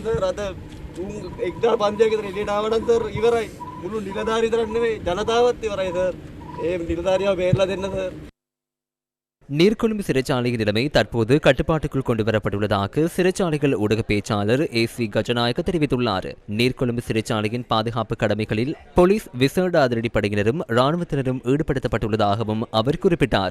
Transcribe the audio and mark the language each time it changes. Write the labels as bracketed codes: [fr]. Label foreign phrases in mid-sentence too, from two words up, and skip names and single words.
[si] සර් අද ඌ 1500 කට එළියට ආවනම් සර් ඉවරයි මුළු නිලධාරී විතරක් නෙවෙයි ජනතාවත් ඉවරයි සර් ඒ නිලධාරියව බේරලා දෙන්න සර්. [ta] நீர்கொழும்பு சிறைச்சாலையின் நிலைமை தற்போது கட்டுப்பாட்டுக்குள் கொண்டுவரப்பட்டுள்ளதாக சிறைச்சாலைகள் ஊடக பேச்சாளர் ஏசி கஜநாயக்க தெரிவித்துள்ளார். நீர்கொழும்பு சிறைச்சாலையின் பாதுகாப்பு கடமைகளில் போலீஸ் விசேட அதிரடிப்படையினரும் இராணுவத்தினரும் ஈடுபடுத்தப்பட்டுள்ளதாகவும் அவர் குறிப்பிட்டார்.